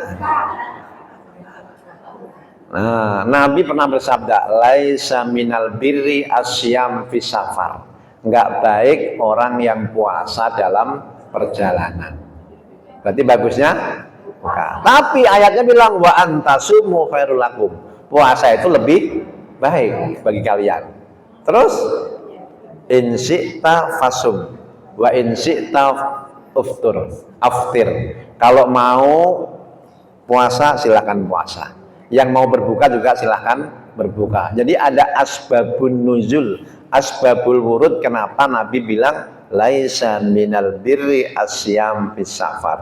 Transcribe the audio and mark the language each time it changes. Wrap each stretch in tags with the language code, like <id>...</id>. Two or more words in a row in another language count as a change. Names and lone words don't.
<id>Nah, Nabi pernah bersabda,</id> <ar>ليس من البر الصيام في السفر.</ar> <id>Enggak baik orang yang puasa dalam perjalanan. Berarti bagusnya buka. Tapi ayatnya bilang</id> <ar>وأن تصوموا خير لكم.</ar> <id>Puasa itu lebih baik bagi kalian. Terus</id> <ar>إن شئت فصم وإن شئت أفطر.</ar> <id>Kalau mau puasa silakan puasa. Yang mau berbuka juga silahkan berbuka. Jadi ada</id> <ar>أسباب النزول، أسباب الورود.</ar> <id>Kenapa Nabi bilang</id> <ar>ليس من البر الصيام في السفر.</ar>